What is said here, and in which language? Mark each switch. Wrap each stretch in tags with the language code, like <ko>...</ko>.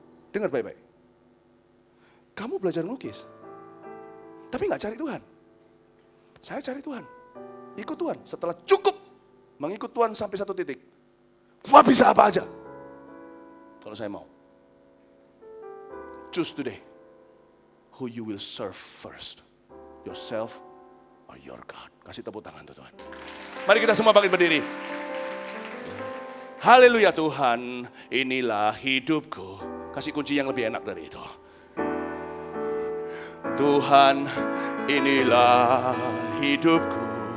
<id>Dengar baik-baik. Kamu belajar melukis, tapi nggak cari Tuhan. Saya cari Tuhan, ikut Tuhan. Setelah cukup mengikut Tuhan sampai satu titik, wah bisa apa aja. Kalau saya mau.</id> <en>Choose today who you will serve first. Yourself or your God.</en> <id>Kasih tepuk tangan tuh Tuhan. Mari kita semua bangkit berdiri. Haleluya Tuhan, inilah hidupku. Kasih kunci yang lebih enak dari itu. Tuhan, inilah hidupku.</id>